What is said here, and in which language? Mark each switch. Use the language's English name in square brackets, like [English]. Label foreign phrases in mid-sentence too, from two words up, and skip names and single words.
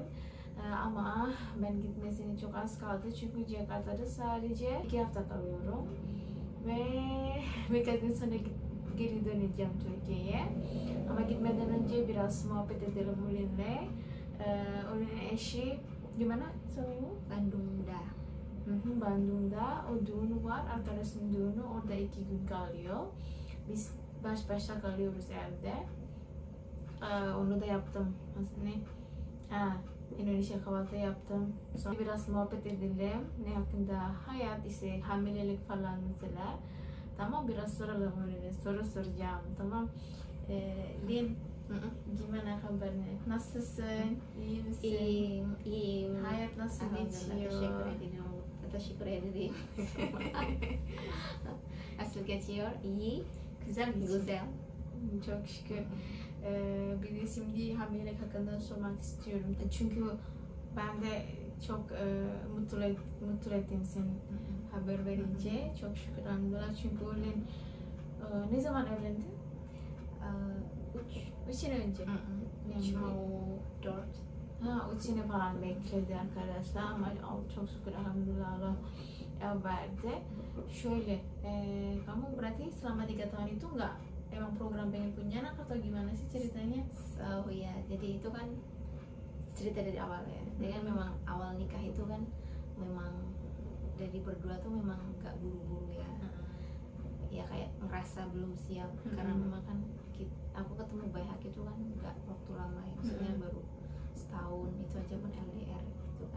[Turkish] Ama ben gitmesine çok az kaldı. Çünkü Jakarta'da sadece 2 hafta kalıyorum. Ve birkaç gün sonra geri döneceğim Türkiye'ye. Ama gitmeden önce biraz muhabbet edelim Ulin'le. Ulin'in eşi [Indonesian] gimana suamimu? [Turkish] Bandung'da. Bandung'da o düğünü var. Arkadaşın düğünü, orada 2 gün kalıyor. Biz baş başa kalıyoruz evde. Onu da yaptım. Aslında Indonesia kahvaltı yaptım. Sonra biraz muhabbet edelim. Ne hakkında hayat, işte hamilelik falan mesela. Tamam, biraz soralım öyle. Soru soracağım. Tamam. [Indonesian] Lin, gimana kabarnya? [Turkish] Nasılsın? İyi misin? İyiyim. Hayat nasıl geçiyor? Teşekkür ederim. Nasıl geçiyor? İyi. Güzel mi? Güzel. Çok şükür. Bir de şimdi hamilelik hakkında sormak istiyorum. Çünkü ben de çok mutlu ettim seni haber verince. Çok şükür alhamdülillah. Çünkü Ulin ne zaman evlendin? 3 sene önce. [Indonesian] 3 mau 4. [Turkish] 3 sene falan bekledi arkadaşlar ama çok şükür alhamdülillah Allah verdi. Şöyle, [Indonesian] kamu berarti selama 3 tahun itu nggak emang program pengen punya anak atau gimana sih ceritanya? Oh iya, jadi itu kan cerita dari awal ya. Jadi kan memang awal nikah itu kan memang dari berdua tuh memang nggak buru-buru ya. Ya kayak ngerasa belum siap karena memang kan aku ketemu Bayhak itu kan nggak waktu lama ya, maksudnya baru setahun, itu aja pun LDR gitu kan.